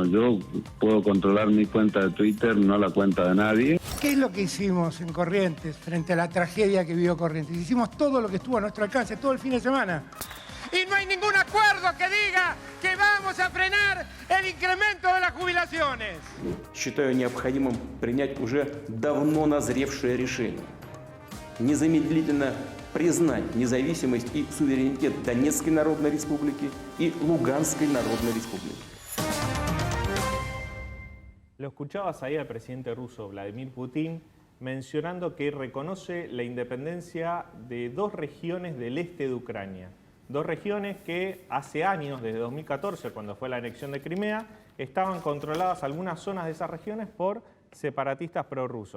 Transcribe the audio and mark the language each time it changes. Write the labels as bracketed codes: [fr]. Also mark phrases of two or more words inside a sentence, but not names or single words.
[es] Yo puedo controlar mi cuenta de Twitter, no la cuenta de nadie. ¿Qué es lo que hicimos en Corrientes frente a la tragedia que vivió Corrientes? Hicimos todo lo que estuvo a nuestro alcance todo el fin de semana. Y no hay ningún acuerdo que diga que vamos a frenar el incremento de las jubilaciones. [ru] Считаю необходимым принять уже давно назревшее решение. Незамедлительно признать независимость и суверенитет Донецкой Народной Республики и Луганской Народной Республики. [es] Lo escuchabas ahí al presidente ruso, Vladimir Putin, mencionando que reconoce la independencia de dos regiones del este de Ucrania. Dos regiones que hace años, desde 2014, cuando fue la anexión de Crimea, estaban controladas algunas zonas de esas regiones por separatistas prorrusos.